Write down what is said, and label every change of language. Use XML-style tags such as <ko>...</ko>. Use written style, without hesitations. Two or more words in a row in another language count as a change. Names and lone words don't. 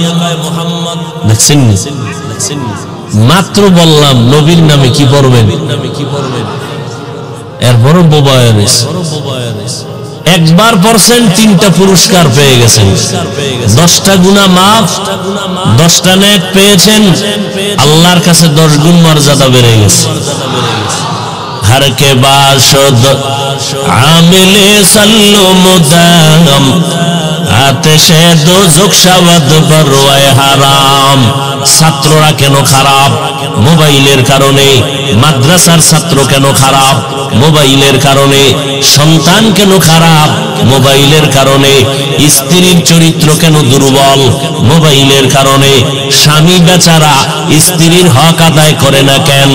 <bn>দেখছেন মাত্র বললাম নবীর নামে কি পড়বেন, এরপরও বোবা হয়ে গেছে। একবার পড়ছেন 3টা পুরস্কার পেয়ে গেছেন, 10টা গুনাহ মাফ, 10টা নেক পেয়েছেন, আল্লাহর কাছে 10 গুণ মর্যাদা বেড়ে গেছে।</bn> <fa>هر که باشد عامل صلوا مدام آتش دوزخ شود بر وی حرام.</fa> <bn>ছাত্ররা কেন খারাপ? মোবাইলের কারণে। মাদ্রাসার ছাত্র কেন খারাপ? মোবাইলের কারণে। সন্তান কেন খারাপ? মোবাইলের কারণে। স্ত্রীর চরিত্র কেন দুর্বল? মোবাইলের কারণে। স্বামী বেচারা স্ত্রীর হক আদায় করে না কেন?</bn>